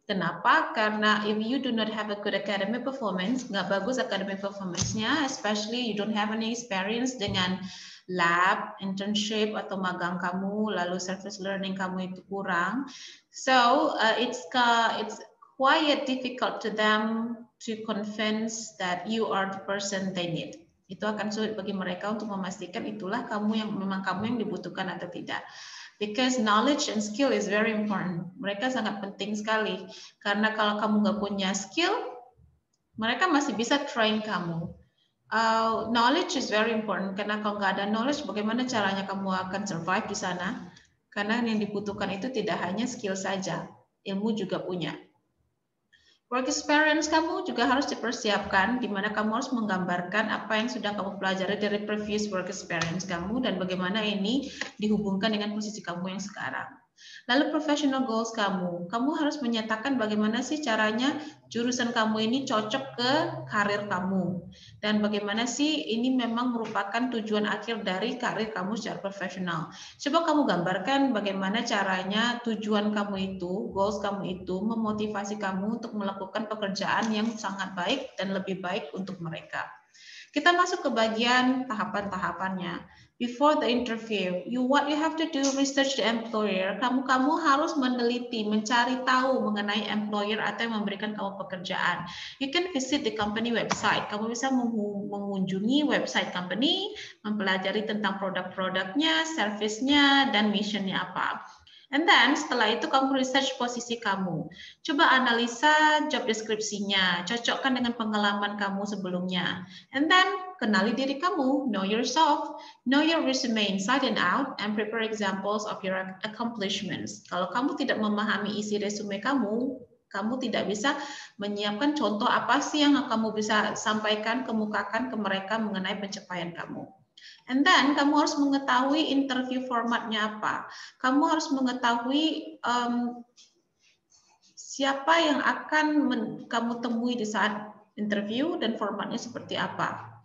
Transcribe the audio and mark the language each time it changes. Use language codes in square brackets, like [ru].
[id] Kenapa? Karena [en] if you do not have a good academic performance, [id] nggak bagus [en] academic performance-nya, especially you don't have any experience dengan lab, internship, [id] atau magang kamu, lalu [en] service learning [id] kamu itu kurang. [en] So it's quite difficult to them to convince that you are the person they need. [id] Itu akan sulit bagi mereka untuk memastikan itulah kamu yang memang kamu yang dibutuhkan atau tidak. [en] Because knowledge and skill is very important. [id] Mereka sangat penting sekali. Karena kalau kamu nggak punya skill, mereka masih bisa train kamu. [en] Knowledge is very important. [id] Karena kalau nggak ada knowledge, bagaimana caranya kamu akan survive di sana? Karena yang dibutuhkan itu tidak hanya skill saja, ilmu juga punya. Work experience kamu juga harus dipersiapkan, di mana kamu harus menggambarkan apa yang sudah kamu pelajari dari previous work experience kamu dan bagaimana ini dihubungkan dengan posisi kamu yang sekarang. Lalu professional goals kamu harus menyatakan bagaimana sih caranya jurusan kamu ini cocok ke karir kamu. Dan bagaimana sih ini memang merupakan tujuan akhir dari karir kamu secara profesional. Coba kamu gambarkan bagaimana caranya tujuan kamu itu, goals kamu itu memotivasi kamu untuk melakukan pekerjaan yang sangat baik dan lebih baik untuk mereka. Kita masuk ke bagian tahapan-tahapannya. [en] Before the interview, what you have to do research the employer. [id] Kamu harus meneliti, mencari tahu mengenai employer atau yang memberikan kamu pekerjaan. [en] You can visit the company website. [id] Kamu bisa mengunjungi website company, mempelajari tentang produk-produknya, service-nya, dan mission-nya apa. [en] And then [id] setelah itu kamu research posisi kamu. Coba analisa job deskripsinya, cocokkan dengan pengalaman kamu sebelumnya. And then kenali diri kamu, [en] know yourself, know your resume inside and out, and prepare examples of your accomplishments. [id] Kalau kamu tidak memahami isi resume kamu tidak bisa menyiapkan contoh apa sih yang kamu bisa sampaikan, kemukakan ke mereka mengenai pencapaian kamu. [en] And then [id] kamu harus mengetahui interview formatnya apa. Kamu harus mengetahui siapa yang akan kamu temui di saat interview dan formatnya seperti apa.